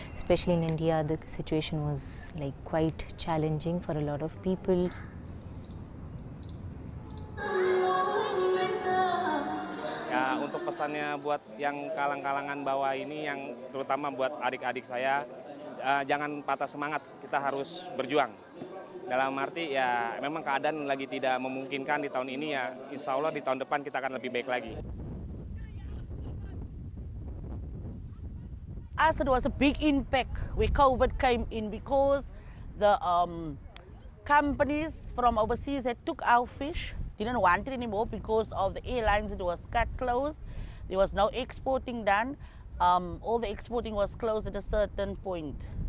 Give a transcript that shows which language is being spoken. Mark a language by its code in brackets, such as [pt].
[en] Especially in India, the situation was like quite challenging for a lot of people. [id] Ya, untuk pesannya buat yang kalang-kalangan bawah ini, yang terutama buat adik-adik saya, jangan patah semangat, kita harus berjuang. Dalam arti ya memang keadaan lagi tidak memungkinkan di tahun ini, ya insya Allah di tahun depan kita akan lebih baik lagi. [en] us it was a big impact where COVID came in because the companies from overseas that took our fish didn't want it anymore because of the airlines. It was cut closed. There was no exporting done. All the exporting was closed at a certain point.